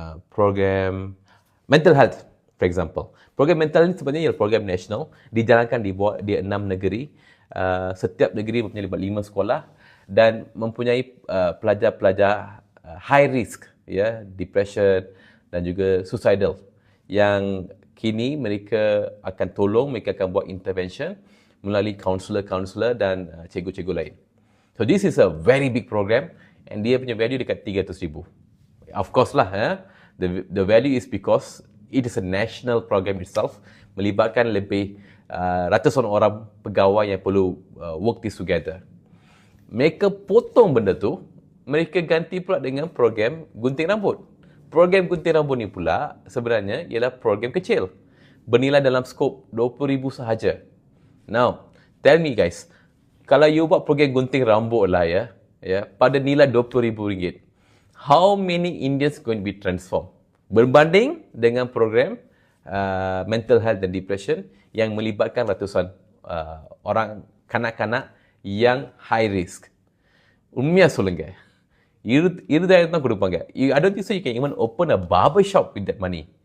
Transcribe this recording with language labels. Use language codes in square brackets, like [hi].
[en] Program mental health, for example. [ms] Program mental health sebenarnya ialah program nasional, dijalankan di 6 negeri. Setiap negeri mempunyai 5 sekolah dan mempunyai pelajar-pelajar high risk, ya, depression dan juga suicidal, yang kini mereka akan tolong, mereka akan buat intervention melalui kaunselor dan cikgu-cikgu lain. [en] So this is a very big program and [ms] dia punya [en] value [ms] dekat [en] 300,000. Of course lah, the value is because it is a national program itself, [ms] melibatkan lebih ratusan orang pegawai yang perlu [en] work this together. [ms] Mereka potong benda tu, mereka ganti pula dengan program gunting rambut. Program gunting rambut ni pula sebenarnya ialah program kecil, bernilai dalam skop 20,000 sahaja. [en] Now, tell me guys, [ms] kalau [en] you [ms] buat program gunting rambut lah, ya, pada nilai [en] RM20,000, how many Indians going to be transformed? [ms] berbanding dengan program mental health dan depression yang melibatkan ratusan orang kanak-kanak yang high risk. [ta] உண்மையா சொல்லுங்க, இருதாயிரம் தான் கொடுப்பாங்க. [en] I don't think so you can even open a barber shop with that money.